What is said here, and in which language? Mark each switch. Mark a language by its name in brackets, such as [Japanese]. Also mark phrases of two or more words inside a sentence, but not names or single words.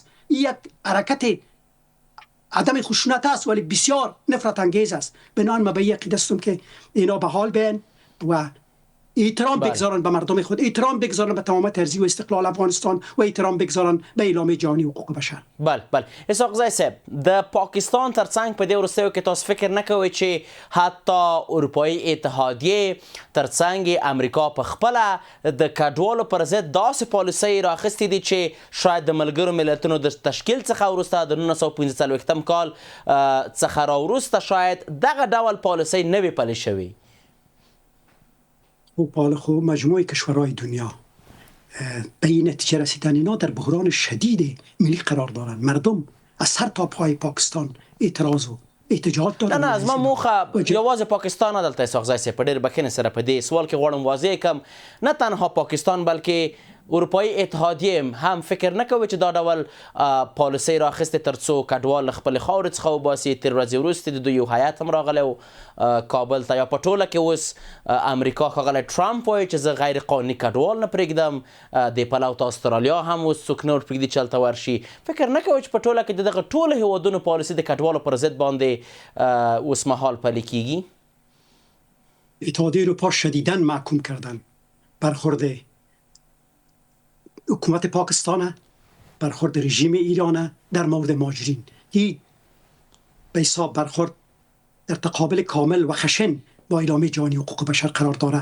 [Persian] این یک حرکت عدم خشونت است ولی بسیار نفرت انگیز است. بنابراین من به این عقیده هستم که اینا به حال بیان و احترام بگذارن به مردم خود، احترام بگذارن به تمام ارضی و استقلال افغانستان و احترام بگذارن به اعلامیه جهانی حقوق بشر. [Pashto] بله اسحاق زی صاحب د پاکستان ترڅنګ په دې وروستیو کې تاسو فکر نه کوئ چې حتی اروپایي اتحادیه ترڅنګ امریکا په خپله د کډوالو پر ضد داسې پالیسۍ راخیستې دي چې شاید د ملګرو ملتونو د تشکیل څخه وروسته د 1945 کال څخه راوروسته شاید دغه ډول پالیسۍ نه وي پلې شوې. [Persian] خب مجموعه کشورهای دنیا به این نتیجه رسیدن اینا در بحران شدید ملی قرار دارند. مردم از سر تا پای پاکستان اعتراض و احتجاج دارن. [Pashto] نه از ما موخه یوازې پاکستان نه دلته اسحاق زی صاحب په ډېر بښنې سره په دې سوال کې غواړم واضح کړم نه تنها پاکستان بلکې اروپایي اتحادیه هم فکر نه کوي چې دا ډول پالیسۍ راخیستې تر څو کډوال له خپلې خاورې څخه وباسي. تېر ورځې وروسته د دوی یو هیات هم راغلی و کابل ته، یا په ټوله کې اوس امریکا ښاغلی ټرمپ وایي چې زه غیر قانوني کډوال نه پرېږدم. دې پلو ته استرالیا هم اوس څوک نه ورپرېږدي چې هلته ورشي. فکر نه کوي چې په ټوله کې د دغه ټولو هېوادونو پالیسي د کډوالو پر ضد باندې اوس مهال پلې کیږي؟ [Persian] اتحادیه اروپا شدیداً محکوم کردن برخورد حکومت پاکستان، برخورد رژیم ایران در مورد مهاجرین. این به حساب برخورد در تقابل کامل و خشن با اعلامیه جهانی حقوق بشر قرار داره.